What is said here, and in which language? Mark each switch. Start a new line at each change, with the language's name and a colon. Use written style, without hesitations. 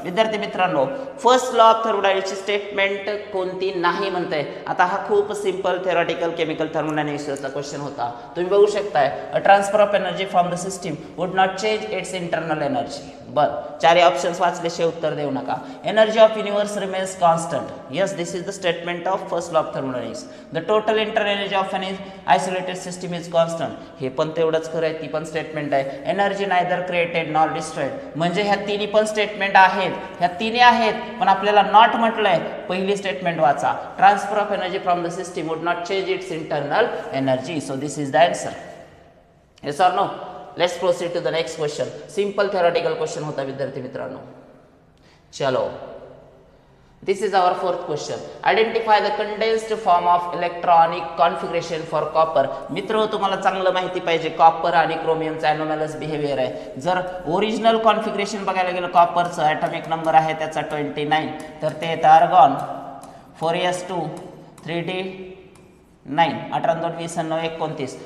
Marathi: विद्यार्थी मित्रांनो first law of थर्मोडायनामिक्सची statement कोणती नाही म्हणते. आता हा खूप सिंपल थेरॉटिकल केमिकल थर्मोडायनामिक्सचा क्वेश्चन होता. तुम्ही बघू शकताय
English: A transfer of energy from the system would not change its internal energy.
Marathi: बर चारही ऑप्शन्स वाचल्याशिवाय उत्तर देऊ नका.
English: Energy of universe remains constant. Yes this is the statement of first law of thermodynamics. The total internal energy of an isolated system is constant.
Marathi: हे पण तेवढंच खरं आहे, ती पण स्टेटमेंट आहे.
English: Energy neither created nor destroyed.
Marathi: म्हणजे ह्या तिन्ही पण स्टेटमेंट आहेत. ह्या तिन्ही आहेत पण आपल्याला नॉट म्हटलंय. पहिली स्टेटमेंट वाचा.
English: Transfer of energy from the system would not change its internal energy. So this is the answer. Yes or no. Let's proceed to the next question.
Marathi: Simple theoretical question होता विद्यार्थी मित्रांनो.
English: चलो this is our fourth question. Identify the condensed form of electronic configuration for copper.
Marathi: मित्र तुम्हाला चांगलं माहिती पाहिजे copper आणि क्रोमियमचा एनोमॅलस बिहेवियर आहे. जर ओरिजिनल कॉन्फिगरेशन बघायला गेलं कॉपरचं ॲटॉमिक नंबर आहे त्याचा 29 तर ते येतं आर्गॉन 4s2 3d9 18 2 20 29.